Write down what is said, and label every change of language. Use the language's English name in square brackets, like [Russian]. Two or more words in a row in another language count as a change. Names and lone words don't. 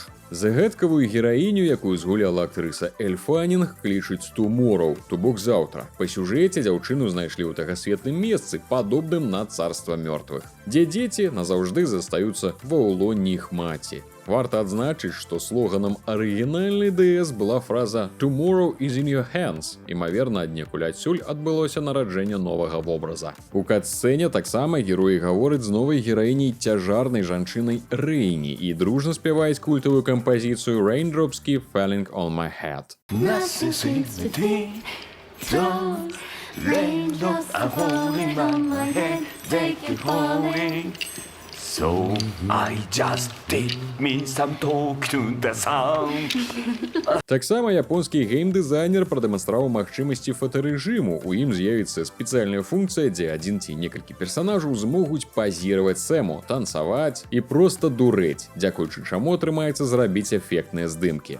[Belarusian] Загадкавую гераіню, якую згуляла актрыса Эль Фаннінг, клічуць Tomorrow, то бок заўтра. Па сюжэце дзяўчыну знайшлі ў тагасветным месцы, падобным на царства мёртвых, дзе дзеці назаўжды застаюцца ва ўлонні іх маці. Варта адзначыць, што слоганам арыгінальнай DS была фраза [English] «Tomorrow is in your hands». [Belarusian] Імаверна, аднекуль адсюль адбылося нараджэнне новага вобраза. У кат-сцэне таксама героі гавораць з новай гераіняй цяжарнай жанчынай Рэйні і дружна спяваюць культавую кампазіцыю Raindrops Keep Falling on My Head. [English] Raindrops are falling on my head, they keep falling. So I just did me some talk to the sun. [Belarusian] Таксама японскі гейм-дызайнер прадэманстраваў магчымасці фотарэжыму. У ім з'явіцца спецыяльная функцыя, дзе адзін ці некалькі персанажаў змогуць пазіраваць сцэну, танцаваць і проста дурэць, дзякуючы чаму атрымаецца зрабіць эфектныя здымкі.